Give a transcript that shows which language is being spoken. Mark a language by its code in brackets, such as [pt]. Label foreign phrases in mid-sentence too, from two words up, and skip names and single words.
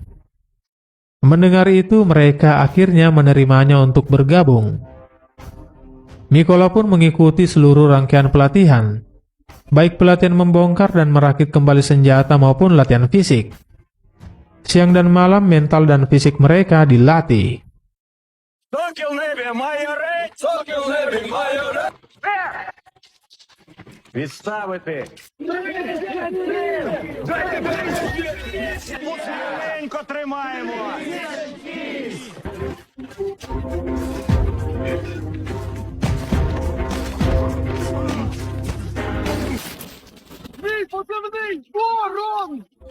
[id] Mendengar itu, mereka akhirnya menerimanya untuk bergabung. Mikola pun mengikuti seluruh rangkaian pelatihan, baik pelatihan membongkar dan merakit kembali senjata maupun latihan fisik. Siang dan malam mental dan fisik mereka dilatih. [uk] Сокіл небі, майоре! Сокіл небі, майоре! Відставити! Муценько тримаємо! Мій позивний Ворон!